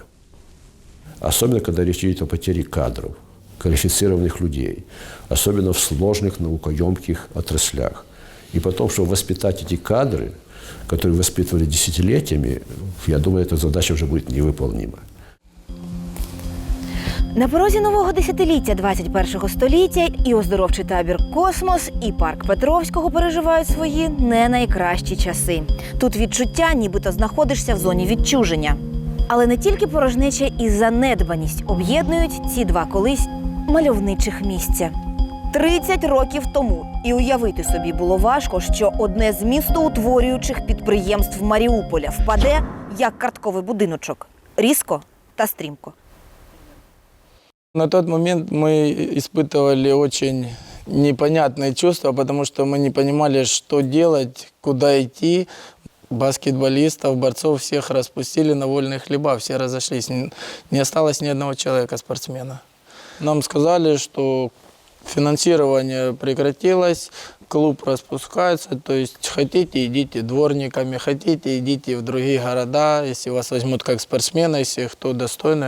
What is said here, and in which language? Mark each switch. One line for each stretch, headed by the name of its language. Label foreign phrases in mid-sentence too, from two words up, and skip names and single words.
Russian: Особенно, когда речь идет о потере кадров, квалифицированных людей. Особенно в сложных наукоемких отраслях. И потом, чтобы воспитать эти кадры, которые воспитывали десятилетиями, я думаю, эта задача уже будет невыполнима.
Ukrainian: На порозі нового десятиліття 21-го століття і оздоровчий табір «Космос», і парк Петровського переживають свої не найкращі часи. Тут відчуття, нібито знаходишся в зоні відчуження. Але не тільки порожнеча і занедбаність об'єднують ці два колись мальовничих місця. 30 років тому і уявити собі було важко, що одне з містоутворюючих підприємств Маріуполя впаде, як картковий будиночок. Різко та стрімко.
Russian: На тот момент мы испытывали очень непонятные чувства, потому что мы не понимали, что делать, куда идти. Баскетболистов, борцов всех распустили на вольные хлеба, все разошлись. Не осталось ни одного человека, спортсмена. Нам сказали, что финансирование прекратилось, клуб распускается, то есть хотите, идите дворниками, хотите, идите в другие города, если вас возьмут как спортсмена, если кто достойный.